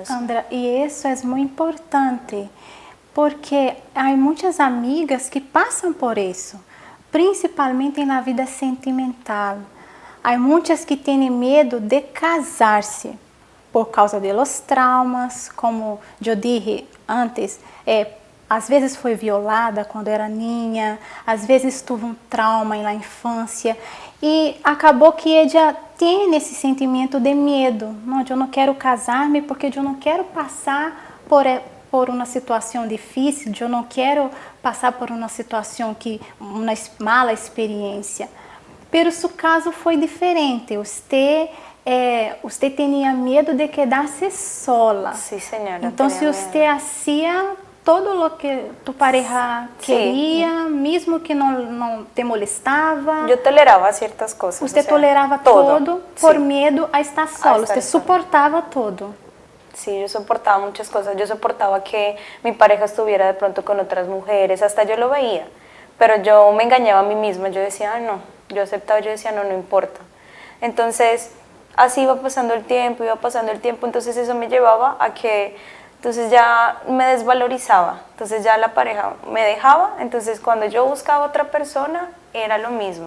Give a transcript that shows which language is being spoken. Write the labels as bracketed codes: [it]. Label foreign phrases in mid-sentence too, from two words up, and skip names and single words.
[es] Sandra, y eso es muy importante, porque hay muchas amigas que pasan por eso, principalmente en la vida sentimental. Hay muchas que tienen miedo de casarse por causa de los traumas, como yo dije antes, [pt] às vezes foi violada quando era niña, às vezes teve um trauma na infância e acabou que ela tem esse sentimento de medo. Não, eu não quero casar-me porque eu não quero passar por uma situação difícil, eu não quero passar por uma situação uma mala experiência. Pero seu caso foi diferente. Você tinha medo de [es] quedar-se sola. Sí, señora. [pt] Então, se você hacía todo o que [es] tu pareja [pt] queria, mesmo que não te molestava. Eu tolerava certas coisas. Você tolerava todo por medo a estar sola. Você suportava todo. [es] Sí, yo soportaba muchas cosas. Yo soportaba que mi pareja estuviera de pronto con otras mujeres, hasta yo lo veía. Pero yo me engañaba a mí misma. Yo decía, no. Yo aceptaba, yo decía, no importa. Entonces, así iba pasando el tiempo. Entonces eso me llevaba a que... Entonces ya me desvalorizaba, entonces ya la pareja me dejaba, entonces cuando yo buscaba otra persona era lo mismo.